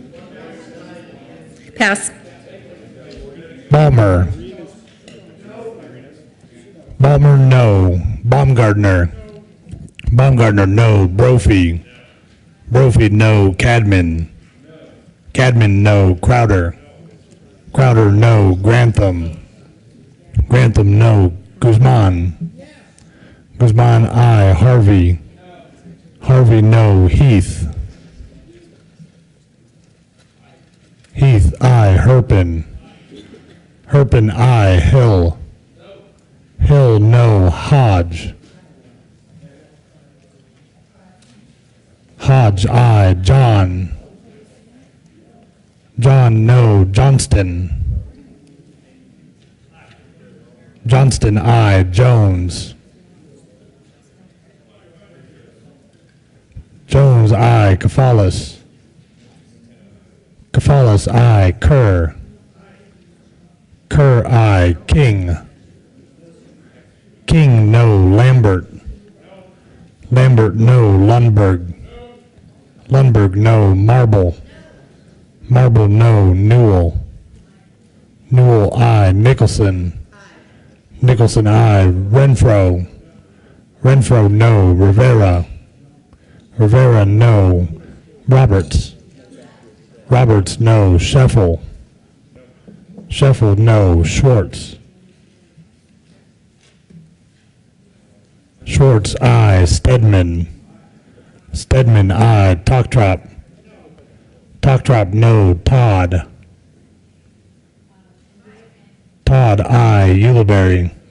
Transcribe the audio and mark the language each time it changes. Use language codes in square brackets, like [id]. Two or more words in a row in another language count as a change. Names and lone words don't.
[en] Pass. Balmer. Balmer, no. Baumgartner. Baumgartner, no. Brophy. Brophy, no. Cadman. Cadman, no. Crowder. Crowder, no. Grantham. Grantham, no. Guzman. Guzman, aye. Harvey. Harvey, no. Heath. Heath, aye. Herpin. Herpin, aye. Hill. Hill, no. Hodge. Hodge, aye. John. John, no. Johnston. Johnston, aye. Jones. Jones, aye. Kafalis. Kafalis, aye. Kerr. Kerr, aye. King. King, no. Lambert. Lambert, no. Lundberg. Lundberg, no. Marble. Marble, no. Newell. Newell, aye. Nicholson. Nicholson, aye. Renfro. Renfro, no. Rivera. Rivera, no. Roberts. Roberts, no. Sheffel. Sheffel, no. Schwartz. Schwartz, aye. Stedman. Stedman, aye. Talktrop. Talktrop, no. Todd. Todd, aye. Ulibarri.